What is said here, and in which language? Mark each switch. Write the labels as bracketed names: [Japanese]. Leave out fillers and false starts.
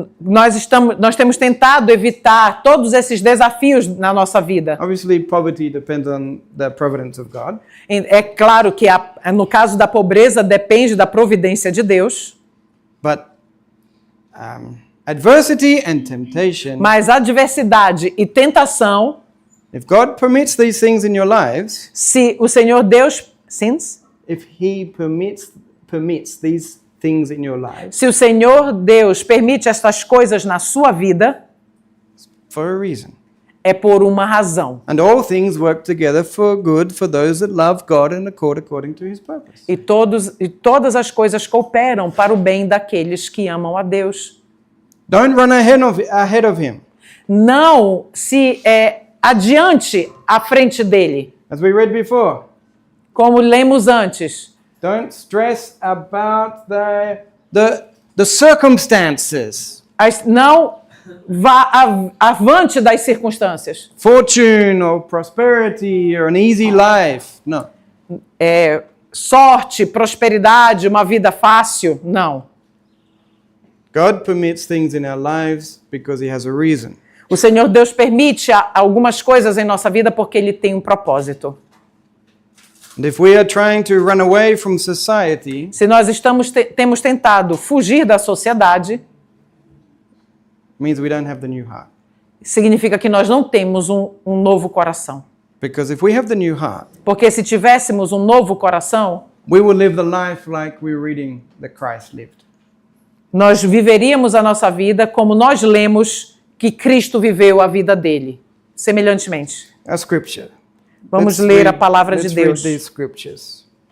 [Portuguese] Nós temos tentado evitar todos esses desafios na nossa vida. [English] obviously poverty depends on the providence of God, [Portuguese] É claro que no caso da pobreza depende da providência de Deus, [English] but adversity and temptation, [Portuguese] mas adversidade e tentação, [English] if God permits these things in your lives, [Portuguese] se o Senhor Deus, [English] if he permits these things in your lives [Portuguese] se o Senhor Deus permite estas coisas na sua vida, [English] for a reason. [Portuguese] é por uma razão. [English] And all things work together for good for those that love God and accord according to his purpose. [Portuguese] E todas as coisas cooperam para o bem daqueles que amam a Deus. [English] Don't run ahead of him. [Portuguese] Não se adiante à frente dele, [English] As we read before, [Portuguese] como lemos antes. [English] don't stress about the circumstances. [Portuguese] Não vá avante das circunstâncias. [English] Fortune or prosperity or an easy life. No. [Portuguese] Sorte, prosperidade, uma vida fácil. Não. [English] God permits things in our lives because he has a reason. [Portuguese] O Senhor Deus permite algumas coisas em nossa vida porque Ele tem um propósito. [English] And if we are trying to run away from society, [Portuguese] Se nós temos tentado fugir da sociedade, [English] it means we don't have the new heart. [Portuguese] significa que nós não temos um novo coração. [English] Because if we have the new heart, [Portuguese] Porque se tivéssemos um novo coração, [English] we will live the life like we're reading that Christ lived. [Portuguese] nós viveríamos a nossa vida como nós lemos que Cristo viveu a vida dele, semelhantemente. [English] A scripture. [Portuguese] Vamos ler a [English] read- [Portuguese] palavra de [English] let's [Portuguese] Deus. [English] read these scriptures.